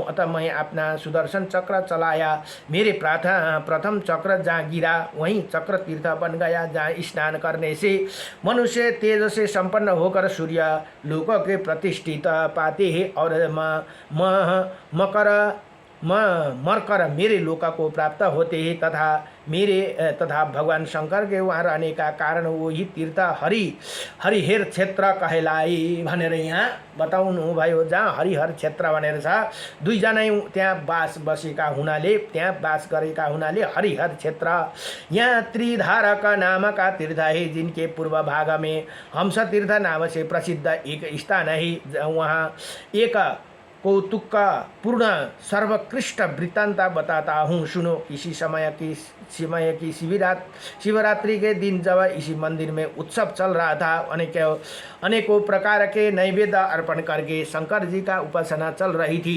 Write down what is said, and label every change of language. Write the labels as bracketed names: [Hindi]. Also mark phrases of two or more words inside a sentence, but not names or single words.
[Hindi] अतः मैं अपना सुदर्शन चक्र चलाया। मेरे प्रथम चक्र जहाँ गिरा वहीं चक्र तीर्थ बन गया, जहाँ स्नान करने से मनुष्य तेज से संपन्न होकर सूर्य लोक के प्रतिष्ठित पाते हैं और मरकर मेरे लोक को प्राप्त होते हैं तथा भगवान शंकर के वहाँ रहने का कारण वो ही तीर्थ हरिहर क्षेत्र कहलाए [Nepali] भनेर यहाँ बताउनु भयो। जहाँ हरिहर क्षेत्र भनेर छ, दुईजना त्यहाँ बास गरेका हुनाले हरिहर क्षेत्र। [Hindi] यहाँ त्रिधारक नामक तीर्थ है, जिनके पूर्व भाग में हंस तीर्थ नाम से प्रसिद्ध एक स्थान है। वहाँ एक कौतुक पूर्ण सर्वोत्कृष्ट वृत्तांत बताता हूँ, सुनो। इसी समय की शिवरात्रि के दिन जब इसी मंदिर में उत्सव चल रहा था, अनेकों प्रकार के नैवेद्य अर्पण करके शंकर जी का उपासना चल रही थी।